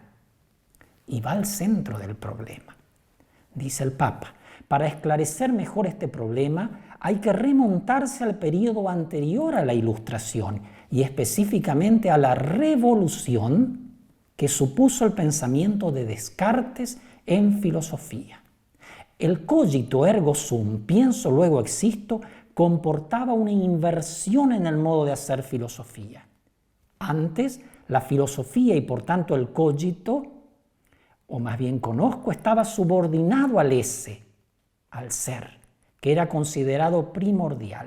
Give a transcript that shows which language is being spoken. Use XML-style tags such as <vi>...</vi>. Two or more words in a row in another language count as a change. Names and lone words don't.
<es>Y va al centro del problema. Dice el Papa, para esclarecer mejor este problema hay que remontarse al periodo anterior a la Ilustración y específicamente a la revolución que supuso el pensamiento de Descartes en filosofía.</es> <la>El cogito ergo sum,</la> <es>pienso luego existo, comportaba una inversión en el modo de hacer filosofía. Antes, la filosofía y por tanto el cogito, o más bien conozco, estaba subordinado al esse, al ser, que era considerado primordial.</es>